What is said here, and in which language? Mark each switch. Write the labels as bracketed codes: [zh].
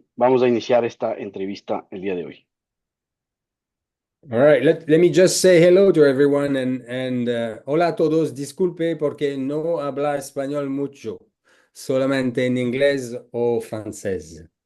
[es] Vamos a iniciar esta entrevista el día de hoy. [en] All right, let me just say hello to everyone and [es] hola a todos. Disculpe porque no habla español mucho, solamente en inglés o francés.